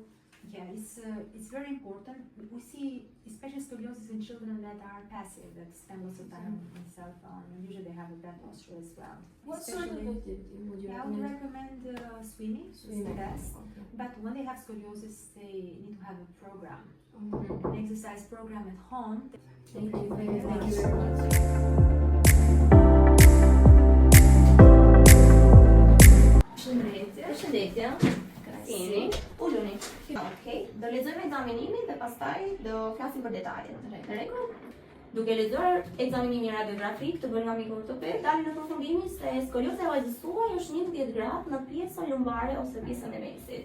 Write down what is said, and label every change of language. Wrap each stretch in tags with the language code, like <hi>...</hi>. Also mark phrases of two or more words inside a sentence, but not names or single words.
<en>Yeah, it's very important. We see, especially scoliosis in children that are passive, that spend lots of time on cell phone, and usually they have a bad posture as well. What sort of activity would you I would recommend? recommend swimming. It's the best. Okay. But when they have scoliosis, they need to have a program, Mhm. an exercise program at home. Thank you very Thank much. you very much.</en> <sq>Përshëndetje. Si jeni? Uluni. Okej. Do lexojmë ekzaminimin dhe pastaj do flasim për detajet. Në rregull? Duke lexuar ekzaminimin radiografik të bërë nga miku ortoped, dalim në përfundimin se skolioza e vajzës tuaj është 11 gradë në pjesën lumbare ose pjesën e mesit.</sq>